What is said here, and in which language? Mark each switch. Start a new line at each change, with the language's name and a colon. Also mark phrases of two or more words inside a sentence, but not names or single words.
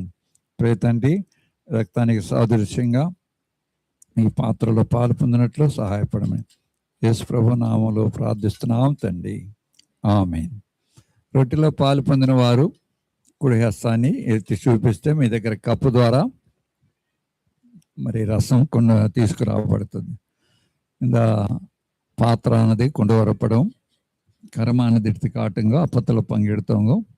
Telugu: తండ్రి, రక్తానికి సాదృశ్యంగా ఈ పాత్రలో పాలు పొందినట్లు సహాయపడమే యేసు ప్రభు నామంలో ప్రార్థిస్తున్నాం తండ్రి. ఆమేన్. రొట్టెలో పాలు పొందిన వారు కుడి హస్తాన్ని ఎత్తి చూపిస్తే మీ దగ్గర కప్పు ద్వారా మరి రసం కొండ తీసుకురాబడుతుంది.
Tamil: இந்த பாத்திரானதை கொண்டு வரப்படும். கரமானது எடுத்து காட்டுங்க, அப்பத்தில் பங்கெடுத்தவங்க.